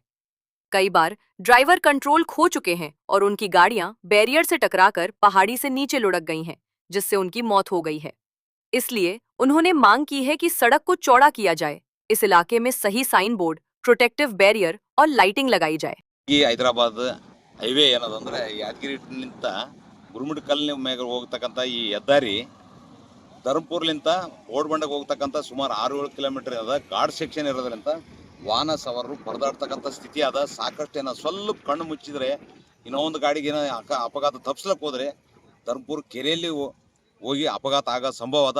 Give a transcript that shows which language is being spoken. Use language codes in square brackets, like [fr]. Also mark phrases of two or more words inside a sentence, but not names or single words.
[hi] कई बार ड्राइवर कंट्रोल खो चुके हैं और उनकी गाड़ियां बैरियर से टकराकर पहाड़ी से नीचे लुढ़क गई हैं, जिससे उनकी मौत हो गई है। इसलिए उन्होंने मांग की है कि सड़क को चौड़ा किया जाए, इस इलाके में सही [en] sign board, protective barrier [hi] और लाइटिंग लगाई जाए। [kn] ಈ ಹೈದರಾಬಾದ್ ಹೈವೇ ಏನದಂದ್ರೆ ಯಾದಗಿರಿನಿಂದ ಗುರುಮಿಟ್ಕಲ್ ಮೇಲೆ ಹೋಗ್ತಕ್ಕಂಥ ಈ ಹೆದ್ದಾರಿ ಧರ್ಮಪುರ್ಲಿಂದ ಬೋರ್ಡ್ಬಂಡಕ್ಕೆ ಹೋಗ್ತಕ್ಕಂಥ ಸುಮಾರು 6-7 ಕಿಲೋಮೀಟರ್ ಅದ ಗಾಡ್ ಸೆಕ್ಷನ್ ಇರೋದ್ರಿಂದ ವಾಹನ ಸವಾರರು ಪರದಾಡ್ತಕ್ಕಂಥ ಸ್ಥಿತಿ ಅದ. ಸಾಕಷ್ಟು ಏನೋ ಸ್ವಲ್ಪ ಕಣ್ಣು ಮುಚ್ಚಿದ್ರೆ ಇನ್ನೂ ಒಂದು ಗಾಡಿಗೆ ಏನೋ ಅಪಘಾತ ತಪ್ಪಿಸ್ಲಕ್ಕೆ ಹೋದ್ರೆ ಧರ್ಮಪುರ ಕೆರೆಯಲ್ಲಿ ಹೋಗಿ ಅಪಘಾತ ಆಗೋ ಸಂಭವ ಅದ.